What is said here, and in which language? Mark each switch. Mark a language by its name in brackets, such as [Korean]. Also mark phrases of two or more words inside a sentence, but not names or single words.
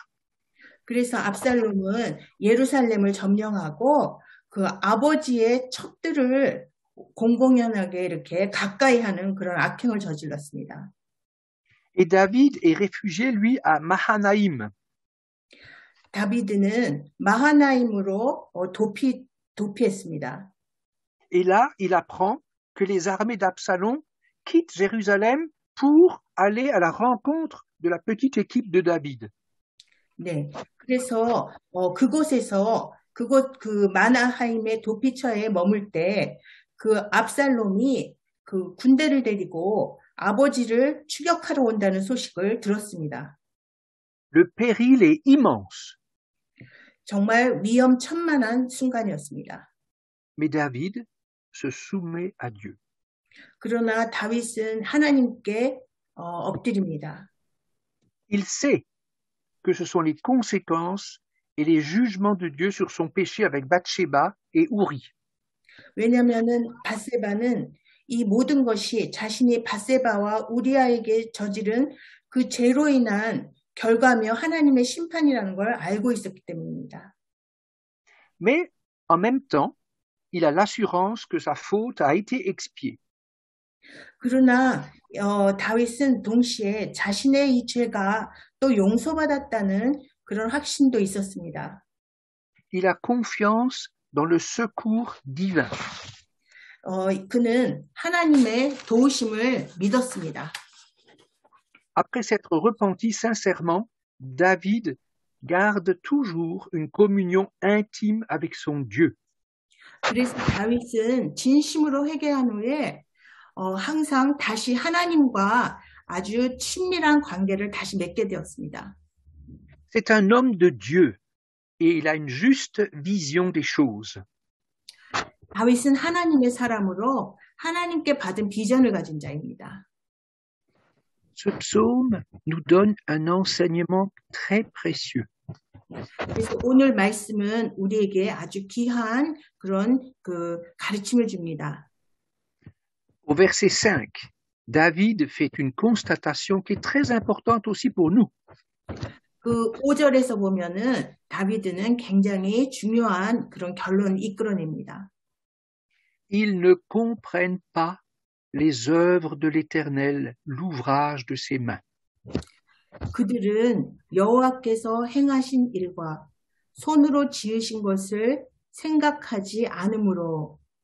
[Korean] 그래서 압살롬은 예루살렘을 점령하고 그 아버지의 첩들을 공공연하게 이렇게 가까이 하는 그런 악행을 저질렀습니다. [French] Et David est réfugié, lui, à Mahanaïm. [Korean] 다비드는 마하나임으로 도피했습니다. [French] Et là, il apprend que les armées d'Absalom quittent Jérusalem pour aller à la rencontre de la petite équipe de David. [Korean] 네, 그래서 그곳에서 그 마나하임의 도피처에 머물 때 그 압살롬이 그 군대를 데리고 아버지를 추격하러 온다는 소식을 들었습니다. [French] Le péril est immense. [Korean] 정말 위험천만한 순간이었습니다. [French] Mais David se soumet à Dieu. [Korean] 그러나 다윗은 하나님께 엎드립니다. [French] Il sait que ce sont les conséquences et les jugements de Dieu sur son péché avec Bathsheba et Uri. [Korean] 왜냐하면은 밧세바는 이 모든 것이 자신이 밧세바와 우리아에게 저지른 그 죄로 인한 결과며 하나님의 심판이라는 걸 알고 있었기 때문입니다. [French] Mais en même temps, il a l'assurance que sa faute a été expiée. [Korean] 그러나 다윗은 동시에 자신의 이 죄가 또 용서받았다는 그런 확신도 있었습니다. [French] Il a confiance dans le secours divin. [Korean] 그는 하나님의 도우심을 믿었습니다. [French] Après s'être repenti sincèrement, David garde toujours une communion intime avec son Dieu. [Korean] 그래서 다윗은 진심으로 회개한 후에 항상 다시 하나님과 아주 친밀한 관계를 다시 맺게 되었습니다. [French] C'est un homme de Dieu et il a une juste vision des choses. [Korean] 다윗은 하나님의 사람으로 하나님께 받은 비전을 가진 자입니다. [French] Ce psaume nous donne un enseignement très précieux. [Korean] 그래서 오늘 말씀은 우리에게 아주 귀한 그런 그 가르침을 줍니다. [French] Au verset 5, David fait une constatation qui est très importante aussi pour nous. [Korean] 그 5절에서 보면은 다비드는 굉장히 중요한 그런 결론을 이끌어냅니다. [French] Ils ne comprennent pas les œuvres de l'Éternel, l'ouvrage de ses mains. [Korean] 그들은 여호와께서 행하신 일과 손으로 지으신 것을 생각하지 않으므로.